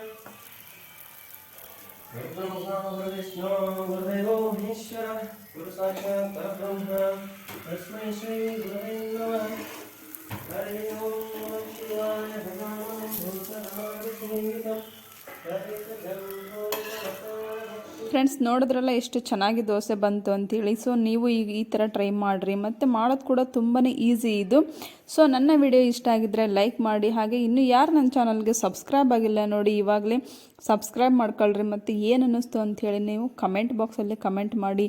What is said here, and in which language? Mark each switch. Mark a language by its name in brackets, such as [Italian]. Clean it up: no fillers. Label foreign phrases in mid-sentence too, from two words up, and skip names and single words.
[Sanskrit] गुरुब्रह्मा गुरुर्विष्णु गुरुदेवो महेश्वरः. गुरु साक्षात् परब्रह्म तस्मै श्री गुरवे नमः हरि ओं नमः शिवाय भगवान् भूतनादिसेवितं [Kannada] ಫ್ರೆಂಡ್ಸ್ ನೋಡಿದ್ರಲ್ಲ ಎಷ್ಟು ಚೆನ್ನಾಗಿ ದೋಸೆ ಬಂತು ಅಂತೇಳಿ. ಸೊ ನೀವು ಈಗ ಈ ಥರ ಟ್ರೈ ಮಾಡಿರಿ, ಮತ್ತು ಮಾಡೋದು ಕೂಡ ತುಂಬಾ ಈಸಿ ಇದು. ಸೊ ನನ್ನ ವಿಡಿಯೋ ಇಷ್ಟ ಆಗಿದ್ದರೆ ಲೈಕ್ ಮಾಡಿ, ಹಾಗೆ ಇನ್ನೂ ಯಾರು ನನ್ನ ಚಾನಲ್ಗೆ ಸಬ್ಸ್ಕ್ರೈಬ್ ಆಗಿಲ್ಲ ನೋಡಿ ಇವಾಗಲೇ ಸಬ್ಸ್ಕ್ರೈಬ್ ಮಾಡ್ಕೊಳ್ರಿ, ಮತ್ತು ಏನು ಅನ್ನಿಸ್ತು ಅಂಥೇಳಿ ನೀವು [English] comment box [Kannada] ಕಮೆಂಟ್ ಮಾಡಿ.